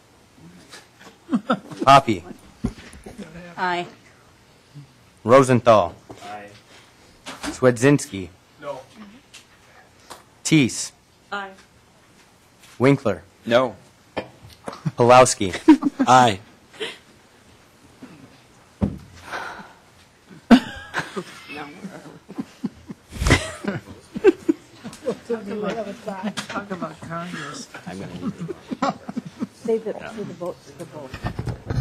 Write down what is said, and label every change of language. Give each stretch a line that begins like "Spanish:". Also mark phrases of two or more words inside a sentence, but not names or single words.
English: Poppy. Aye. Rosenthal. Aye. Swedzinski. No. Teese. Aye. Winkler. No. Pulowski. Aye. Talk about Congress. I'm going to Save the votes for both.